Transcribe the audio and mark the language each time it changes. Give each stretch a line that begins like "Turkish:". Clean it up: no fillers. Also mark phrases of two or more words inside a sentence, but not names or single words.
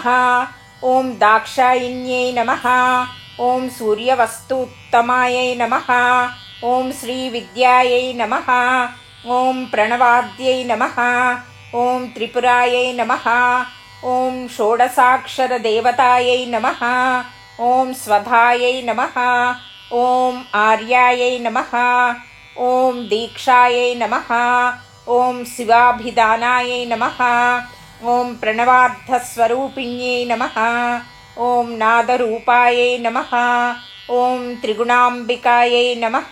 Sanskrit: ఓం దాక్షాయిన్యై నమః. ఓం సూర్యవస్తూత్తమాయై నమః. ఓం శ్రీవిద్యాయై నమః. ఓం ప్రణవాద్యై నమః. ఓం త్రిపురాయై నమః. ఓం షోడసాక్షరదేవతాయై నమః. ఓం స్వధాయై నమః. ॐ आर्यायै नमः। ॐ दीक्षायै नमः। ॐ शिवाभिधानायै नमः। ॐ प्रणवार्थस्वरूपिण्यै नमः। ॐ नादरूपायै नमः। ॐ त्रिगुणाम्बिकायै नमः।